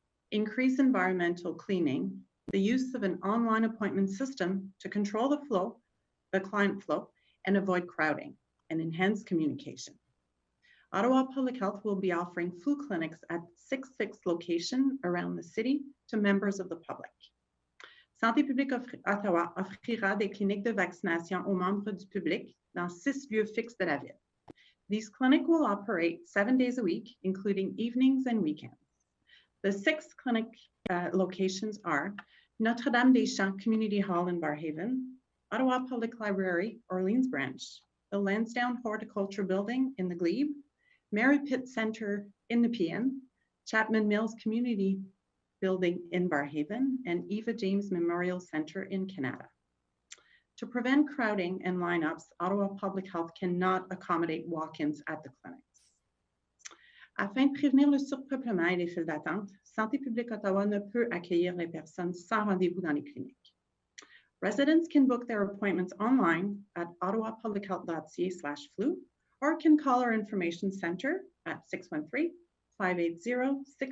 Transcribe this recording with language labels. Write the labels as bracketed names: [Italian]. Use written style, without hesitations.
[English] increase environmental cleaning, the use of an online appointment system to control the client flow, and avoid crowding, and enhance communication. Ottawa Public Health will be offering flu clinics at 6 fixed locations around the city to members of the public. [French] Santé publique Ottawa offrira des cliniques de vaccination aux membres du public dans 6 lieux fixes de la ville. [English] These clinics will operate 7 days a week, including evenings and weekends. The 6 clinic locations are Notre-Dame-des-Champs Community Hall in Barrhaven, Ottawa Public Library, Orleans Branch, the Lansdowne Horticulture Building in the Glebe, Mary Pitt Center in Nepean, Chapman Mills Community Building in Barrhaven, and Eva James Memorial Center in Canada. To prevent crowding and lineups, Ottawa Public Health cannot accommodate walk-ins at the clinics. [French] Afin de prévenir le surpeuplement et les files d'attente, Santé publique Ottawa ne peut accueillir les personnes sans rendez-vous dans les cliniques. [English] Residents can book their appointments online at ottawapublichealth.ca/flu or can call our information center at 613-580-6744.